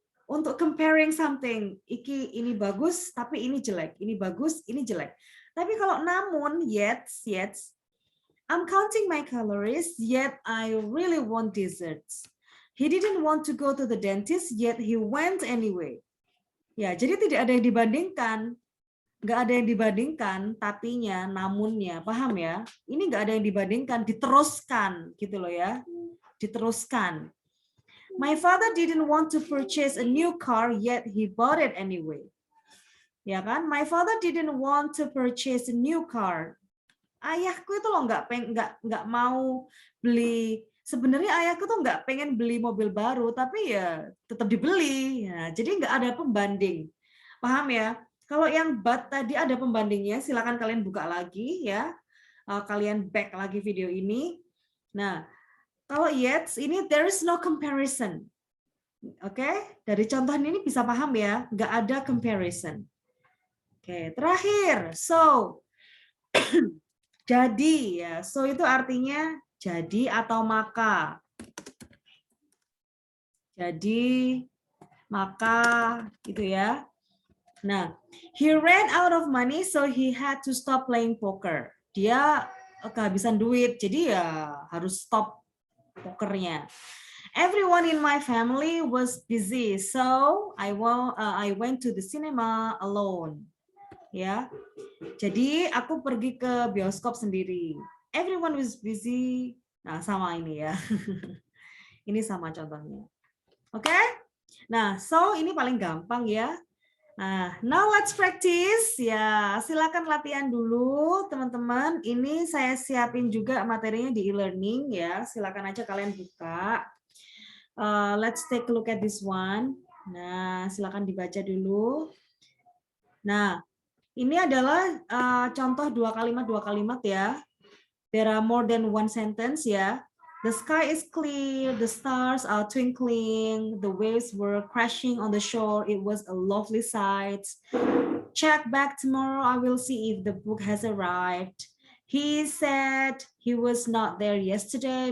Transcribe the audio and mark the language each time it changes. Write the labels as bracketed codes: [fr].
[id] Untuk comparing something. Ini bagus, tapi ini jelek. Ini bagus, ini jelek. Tapi kalau namun, [en] yet, I'm counting my calories, yet I really want desserts. He didn't want to go to the dentist, yet he went anyway. [id] Ya, jadi tidak ada yang dibandingkan. Nggak ada yang dibandingkan, tapinya, namunnya, paham ya? Ini nggak ada yang dibandingkan, diteruskan gitu loh ya, diteruskan. [en] My father didn't want to purchase a new car, yet he bought it anyway. Ya kan? My father didn't want to purchase a new car. [id] Ayahku itu loh nggak mau beli. Sebenarnya ayahku tuh nggak pengen beli mobil baru, tapi ya tetap dibeli. Ya, jadi nggak ada pembanding. Paham ya? Kalau yang but tadi ada pembandingnya, silakan kalian buka lagi ya. Kalian back lagi video ini. Nah, kalau yet ini [en] there is no comparison. [id] Oke, dari contoh ini bisa paham ya, nggak ada comparison. Oke, terakhir, so jadi ya, so itu artinya jadi atau maka. Jadi, maka gitu ya. [en] Nah, he ran out of money so he had to stop playing poker. [id] Dia kehabisan duit, jadi ya harus stop pokernya. [en] Everyone in my family was busy, so I went to the cinema alone. [id] Ya, jadi aku pergi ke bioskop sendiri. [en] Everyone was busy. [id] Nah, sama ini ya. Ini sama contohnya. Oke? Nah, so ini paling gampang ya. Nah, [en] now let's practice. [id] Ya, silakan latihan dulu, teman-teman. Ini saya siapin juga materinya di e-learning ya. Silakan aja kalian buka. [en] Let's take a look at this one. [id] Nah, silakan dibaca dulu. Nah, ini adalah contoh dua kalimat ya. [en] There are more than one sentence ya. The sky is clear, the stars are twinkling, the waves were crashing on the shore. It was a lovely sight. Check back tomorrow, I will see if the book has arrived. He said he was not there yesterday.